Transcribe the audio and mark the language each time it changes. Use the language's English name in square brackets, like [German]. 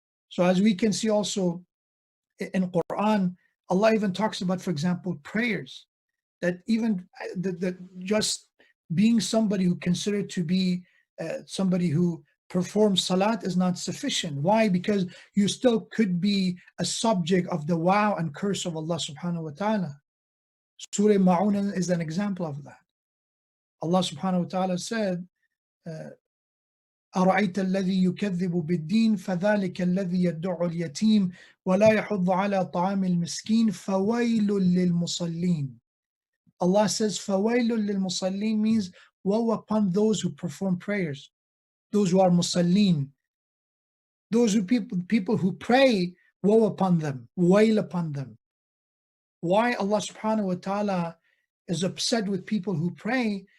[English] So as we can see also in Quran, Allah even talks about, for example, prayers, that even that just being somebody who considered to be somebody who performs salat is not sufficient. Why? Because you still could be a subject of the wow and curse of Allah subhanahu wa ta'ala. Surah Ma'un is an example of that. [Arabic] Allah subhanahu wa ta'ala said, أرأيت الذي يكذب بالدين فذلك الذي يدع اليتيم ولا يحض على طعام المسكين فويل للمصلين. [English] Allah says [Arabic] فويل للمصلين [English] means woe upon those who perform prayers, those who are musallin, those who people who pray woe upon them, wail upon them. Why Allah subhanahu wa ta'ala is upset with people who pray?